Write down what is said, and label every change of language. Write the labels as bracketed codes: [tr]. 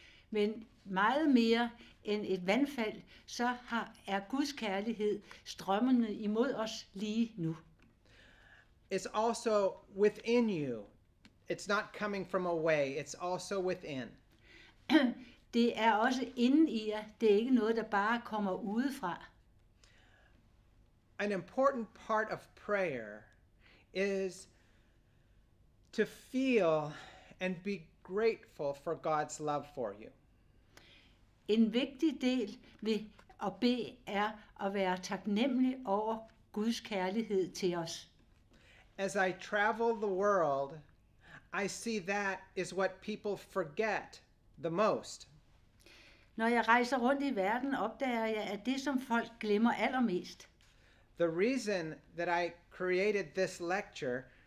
[da] Men meget mere end et vandfald, så er Guds kærlighed strømmende imod os lige nu. [en] It's also within you. It's not coming from away, it's also within. [da] Det er også inden i jer. Det er ikke noget, der bare kommer udefra. [en] An important part of prayer is to feel and be grateful for God's love for you. [da] En vigtig del ved at bede er at være taknemmelig over Guds kærlighed til os. [en] As I travel the world, I see that is what people forget the most. [da] Når jeg rejser rundt i verden, opdager jeg, at det, som folk glemmer allermest, [en] The reason that I created this lecture